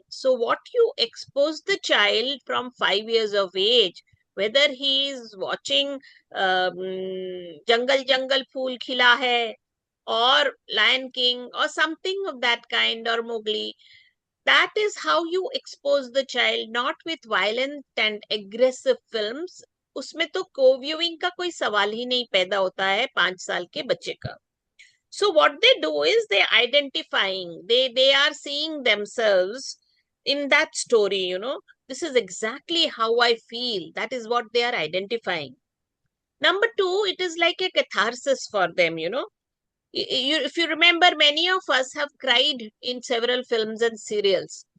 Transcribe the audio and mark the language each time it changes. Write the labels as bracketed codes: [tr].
[en] So what you expose the child from 5 years of age, whether he is watching Jungle Jungle Phool Khila Hai or Lion King or something of that kind, or Mowgli, that is how you expose the child, not with violent and aggressive films. [hi] उसमें तो co-viewing का कोई सवाल ही नहीं पैदा होता है 5 साल के बच्चे का. [en] So what they do is they identifying, they are seeing themselves in that story, This is exactly how I feel. That is what they are identifying. Number 2, it is like a catharsis for them, If you remember, many of us have cried in several films and serials.